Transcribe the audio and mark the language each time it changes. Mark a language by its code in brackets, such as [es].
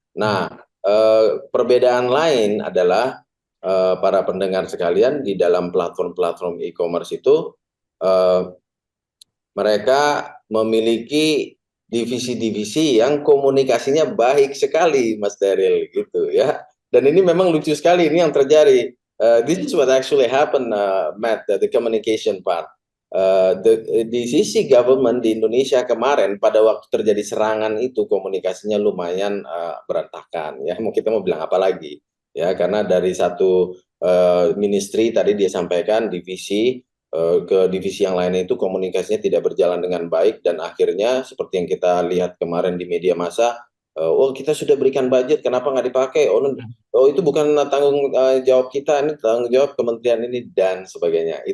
[id] Nah, perbedaan lain adalah para pendengar sekalian di dalam platform-platform e-commerce itu mereka memiliki divisi-divisi yang komunikasinya baik sekali, Mas Daryl, gitu ya. Dan ini memang lucu sekali, ini yang terjadi. [en] This is what actually happened, Matt, the communication part. [id] Di sisi government di Indonesia kemarin pada waktu terjadi serangan itu komunikasinya lumayan berantakan ya. Kita mau bilang apa lagi ya, karena dari satu ministry tadi dia sampaikan divisi ke divisi yang lainnya itu komunikasinya tidak berjalan dengan baik, dan akhirnya seperti yang kita lihat kemarin di media massa, oh kita sudah berikan budget kenapa nggak dipakai, oh itu bukan tanggung jawab kita, ini tanggung jawab kementerian ini dan sebagainya.